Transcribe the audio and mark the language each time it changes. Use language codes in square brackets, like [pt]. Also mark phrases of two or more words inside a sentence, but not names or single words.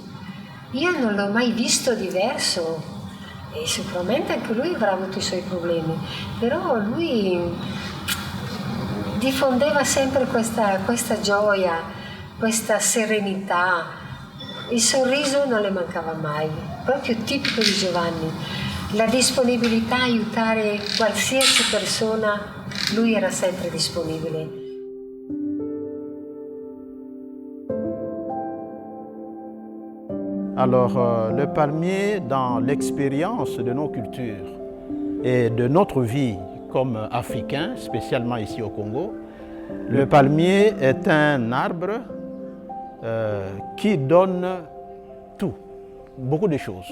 [it] Io non l'ho mai visto diverso. E sicuramente anche lui avrà avuto i suoi problemi, però lui diffondeva sempre questa gioia, questa serenità, il sorriso non le mancava mai, proprio tipico di Giovanni, la disponibilità a aiutare qualsiasi persona, lui era sempre disponibile. [fr] Alors, le palmier, dans l'expérience de nos cultures et de notre vie comme Africains, spécialement ici au Congo, le palmier est un arbre qui donne tout, beaucoup de choses.